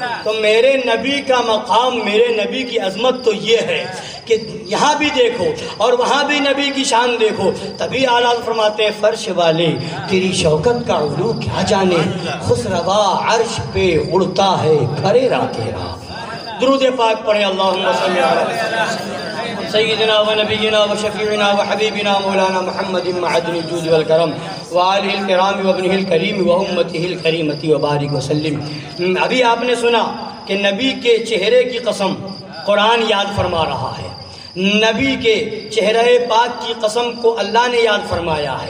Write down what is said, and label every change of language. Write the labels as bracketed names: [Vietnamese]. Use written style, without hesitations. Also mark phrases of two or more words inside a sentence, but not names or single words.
[Urdu] تو میرے نبی کا مقام, میرے نبی کی عظمت تو یہ ہے کہ یہاں بھی دیکھو اور وہاں بھی نبی کی شان دیکھو. تبھی اعلیٰ فرماتے ہیں فرش والے تیری شوکت کا علو کیا جانے, خسروا عرش پہ اڑتا ہے کھریرا تیرا. درود پاک پڑھیں [Arabic] اللہم صلی علی سیدنا و نبینا و شفیعنا و حبیبنا مولانا محمد معدن الجود والکرم وآلہ الکرام و ابنہ الکریم و امتہ الکریمۃ و بارک وسلم. [Urdu] ابھی آپ نے سنا کہ نبی کے چہرے کی قسم قرآن یاد فرما رہا ہے, نبی کے چہرہ پاک کی قسم کو اللہ نے یاد فرمایا ہے.